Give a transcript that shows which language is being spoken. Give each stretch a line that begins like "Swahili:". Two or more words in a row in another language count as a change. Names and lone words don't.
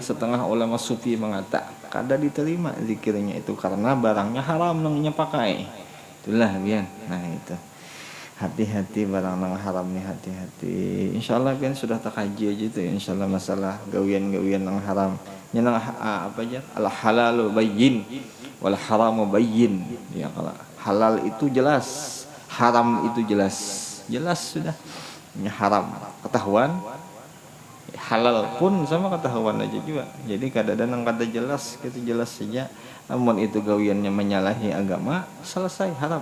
Banjar: Setengah ulama sufi mengata kada diterima zikirnya itu karena barangnya haram nangnya pakai. Itulah bian. Nah itu hati-hati barang nang haram nih, hati-hati. Insyaallah bian sudah terkaji aja itu, insyaallah masalah gawian-gawian nang haram. Nang apa aja,
Arabic: الحلال بين والحرام بين.
Banjar: Ya, kalau halal itu jelas, haram itu jelas sudah. Ini haram ketahuan, halal pun sama ketahuan aja juga. Jadi kadang-kadang nang kada jelas, gitu jelas saja. Namun itu gawiannya menyalahi agama, selesai haram.